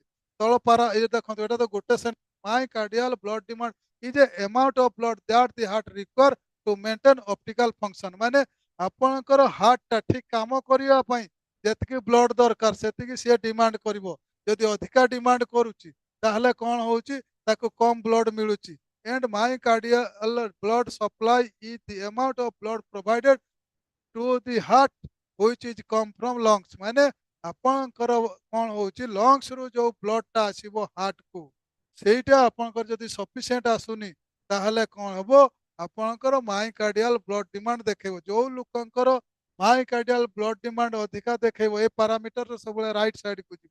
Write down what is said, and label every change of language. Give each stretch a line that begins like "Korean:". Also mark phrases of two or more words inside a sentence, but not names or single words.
Odia: ତଳ ପାରା ଏ ଦେଖନ୍ତୁ ଏଇଟା ତ ଗୋଟେ
English: myocardial blood demand is a amount of blood that the heart require to maintain optical function.
Odia: ମାନେ ଆପଣଙ୍କର ହାର୍ଟଟା ଠିକ କାମ କରିବା ପାଇଁ ଯେତିକି ବ୍ଲଡ ଦରକାର ସେତିକି ସିଏ ଡିମାଣ୍ଡ କରିବ। ଯଦି ଅଧିକା ଡିମାଣ୍ଡ କରୁଛି ତାହେଲେ କଣ ହଉଛି ତାକୁ କମ ବ୍ଲଡ ମିଳୁଛି।
English: and myocardial blood supply is the amount of blood provided to the heart which is come from lungs।
Odia: ମାନେ ଆପଣଙ୍କର କଣ ହଉଛି ଲଙ୍ଗସ ରୁ ଯୋଉ ବ୍ଲଡଟା ଆସିବ ହାର୍ଟକୁ ସେଇଟା ଆପଣଙ୍କର ଯଦି ସଫିସିଏଣ୍ଟ ଆସୁନି ତାହେଲେ କଣ ହବ ଆପଣଙ୍କର
English: myocardial blood demand
Odia: ଦେଖେଇବ। ଯୋଉ ଲୋକଙ୍କର
English: myocardial blood demand
Odia: ଅଧିକା ଦେଖେଇବ ଏ ପାରାମିଟର ସବୁବେଳେ
English: right sideku
Odia: ଯିବ।